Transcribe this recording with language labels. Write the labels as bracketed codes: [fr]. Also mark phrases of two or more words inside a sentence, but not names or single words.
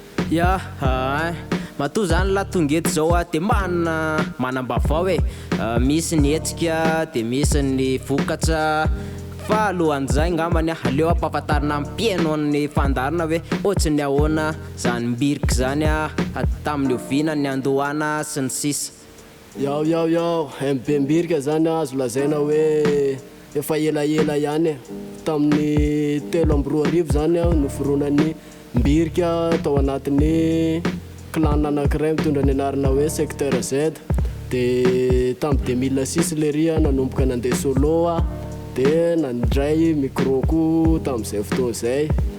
[mg] Ya, ah, matoa zany la tonga eto zao a, de manana manam-baovao e. Ah, misy ny hetsika, de misy ny vokatra. Fa alohan'izay angambany a, aleo ampahafantarina ny mpiaino ny fandarina hoe ohatry ny ahoana zany mbirika zany a, tamin'ny oviana ny andohana sy ny sisa. Yao, yao, yao, M B mbirika zany a, azo lazaina hoe efa elaela ihany e. Tamin'ny telo amby roa arivo zany a, noforonan'ny mbirika tao anatin'ny clan anankiray mitondra ny anarana hoe Secteur Z. De tamin'ny [fr] deux mille six [mg] le ry a, nanomboka nandeha solo a, de nandray micro koa tamin'izay fotoana izay.